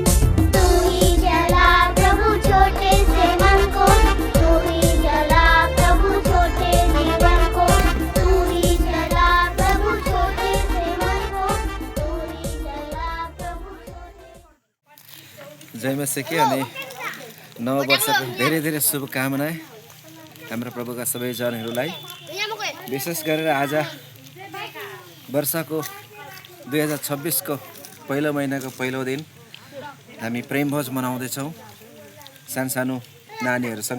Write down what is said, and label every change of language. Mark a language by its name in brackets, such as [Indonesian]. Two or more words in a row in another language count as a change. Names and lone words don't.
[Hindi] तू ही जला प्रभु छोटे से मन को, तू ही जला प्रभु छोटे जीवन को, तू ही जला प्रभु छोटे से मन को, तू ही जला प्रभु छोटे। [Nepali] जय मसीह अनि नव वर्षको धेरै धेरै शुभकामना हाम्रो प्रभुका सबै जनहरूलाई। विशेष गरेर आज वर्षको 2026 को पहिलो महिनाको पहिलो दिन हामी प्रेमभोज मनाउँदैछौँ सानो नानीहरूसँग।